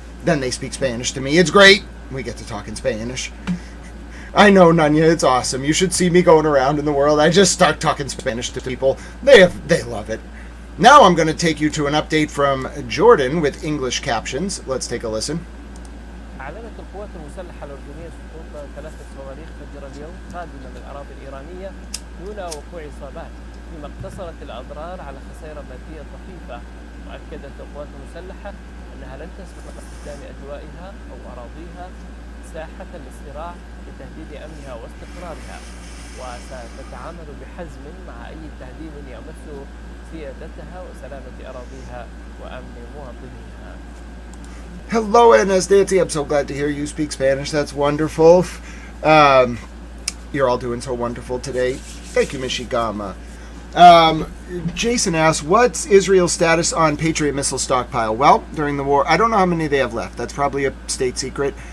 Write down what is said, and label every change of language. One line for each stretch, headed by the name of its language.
English: Then they speak Spanish to me. It's great. We get to talk in Spanish. I know, Nanya, it's awesome. You should see me going around in the world. I just start talking Spanish to people. They love it. Now I'm going to take you to an update from Jordan with English captions. Let's take a listen.
Arabic: أعلنت القوات المسلحة الأردنية سقوط 3 صواريخ فجر اليوم قادمة من الأراضي الإيرانية دون وقوع إصابات، فيما اقتصرت الأضرار على خسائر مادية طفيفة. وأكدت القوات المسلحة أنها لن تسمح باستخدام أجوائها أو أراضيها ساحة للصراع لتهديد أمنها واستقرارها، وستتعامل بحزم مع أي تهديد يمس سيادتها وسلامة أراضيها وأمن مواطنيها.
English: Hello, Anastasia. I'm so glad to hear you speak Spanish. That's wonderful. You're all doing so wonderful today. Thank you, Mishigama. Jason asks, what's Israel's status on Patriot missile stockpile? Well, during the war, I don't know how many they have left. That's probably a state secret.